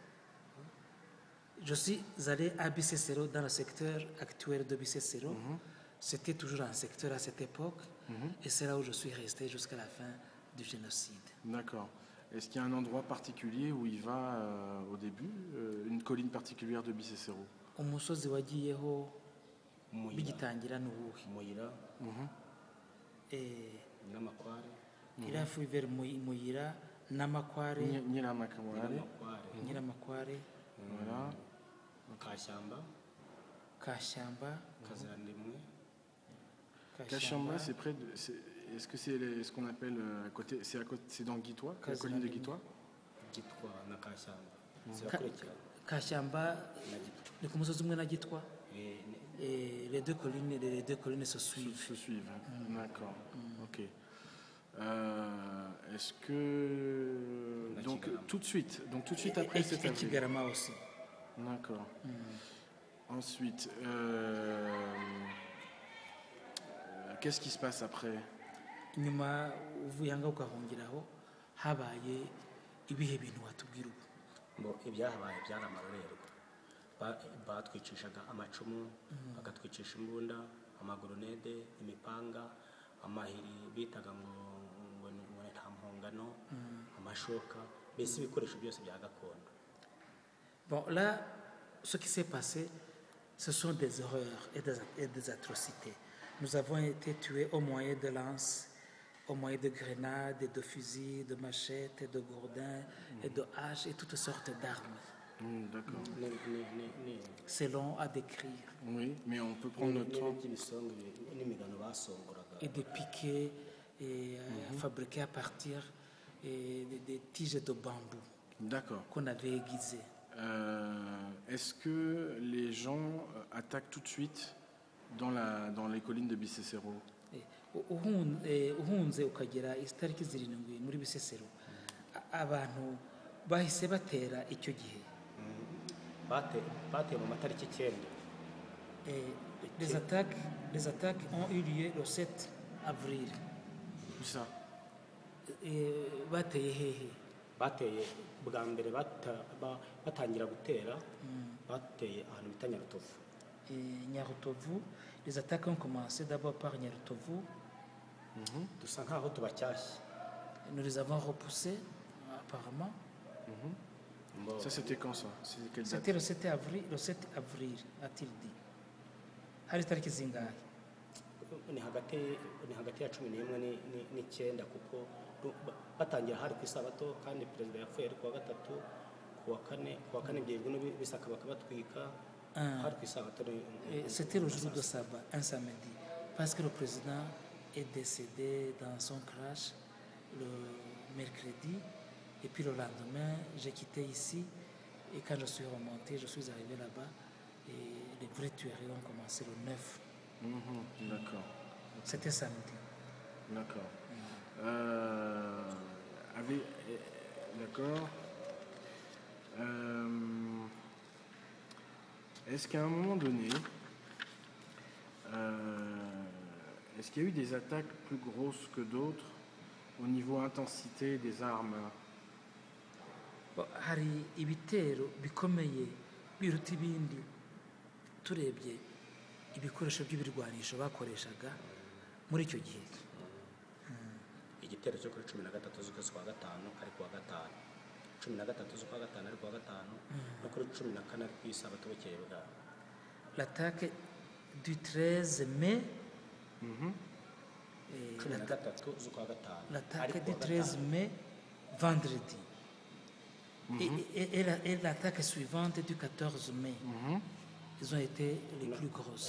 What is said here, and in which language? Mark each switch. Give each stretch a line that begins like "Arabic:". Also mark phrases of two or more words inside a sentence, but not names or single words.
French: Je suis allé à Bisesero, dans le secteur actuel de Bisesero. C'était toujours un secteur à cette époque, et c'est là où je suis resté jusqu'à la fin du génocide. D'accord. Est-ce qu'il y a un endroit particulier où il va au début, une colline particulière de Bisesero?
Kinyarwanda: Umusozi wagiyeho bigitangira n'ubuhe? Muyira n'amakware.
French: Il a fui vers Muyira n'amakware. Nyiramakware. Voilà. Kashyamba. Kashamba, c'est près de. Est-ce que c'est ce qu'on appelle à côté? C'est dans Gitwa, la colline de Gitwa?
Kinyarwanda: Gitwa na Kashamba. Kashamba, ni ku musozi umwe na Gitwa.
French: Les deux collines se suivent. D'accord. Ok. Est-ce que donc tout de suite après cette avril. Kigarama aussi. D'accord. Ensuite, qu'est-ce qui se passe après?
Kinyarwanda: Nyuma uvuye aho ukahungiraho habaye ibihe bintu watubwira ubu? Ngo ibyahabaye byari amarorerwa. Batwicishaga amacumu, bagatwicisha imbunda, amagoronede, imipanga, amahiri bitaga ngo nta mpongano, amashoka, mbese ibikoresho byose bya gakondo.
French: Bon, là, ce qui s'est passé, ce sont des horreurs et des atrocités. Nous avons été tués au moyen de lances, au moyen de grenades, de fusils, de machettes, de gourdins, et de haches et toutes sortes d'armes. D'accord. C'est long à décrire. Oui, mais on peut prendre notre temps. Et des piquets fabriqués à partir des tiges de bambou. D'accord. Qu'on avait aiguisées. Est-ce que les gens attaquent tout de suite dans les collines de Bisesero?
Kinyarwanda: Uhunze ukagera itariki 7 muri Bisesero, abantu bahise batera icyo gihe. Bateye mu matariki 9.
French: Les attaques ont eu lieu le 7 avril. Où ça?
Kinyarwanda: Bateye hehe? Bateye bwa mbere batangira gutera, bateye ahantu bita Nyarutovu.
French: Nyarutovu, les attaques ont commencé d'abord par Nyarutovu.
Kinyarwanda: Dusa nkaho tubacyashye.
French: Nous les avons repoussés apparemment. Ça c'était quand ça? C'était le 7 avril, a-t-il dit.
Kinyarwanda: Hari tariki zingahe? Ni hagati ya 11 n'Icyenda kuko batangira hari ku isabato kandi perezida yapfuye ari kuwa gatatu, kuwa kane byebwe bisaka bakabatwika.
French: C'était le jour de sabbat, un samedi, parce que le président est décédé dans son crash le mercredi, et puis le lendemain, j'ai quitté ici, et quand je suis remonté, je suis arrivé là-bas, et les vraies tueries ont commencé le 9. D'accord. C'était samedi. D'accord. D'accord. Est-ce qu'à un moment donné, est-ce qu'il y a eu des attaques plus grosses que d'autres au niveau intensité des armes?
Kinyarwanda: Hari ibitero bikomeye biruta ibindi turebye ibikoresho by'ibirwanisho bakoreshaga muri icyo gihe. Igitero cyo kuri 13 z'ukwezi kwa gatanu ari kuwa gatanu, 13 z'ukwa gatanu ari kuwa gatanu, no kuri 14 ari ku isabato bukeye bwaho.
French: L'attaque du 13 mai.
Kinyarwanda: 13 z'ukwa gatanu.
French: L'attaque du 13 mai, vendredi. Et l'attaque suivante du 14 mai. Ils ont été les plus grosses.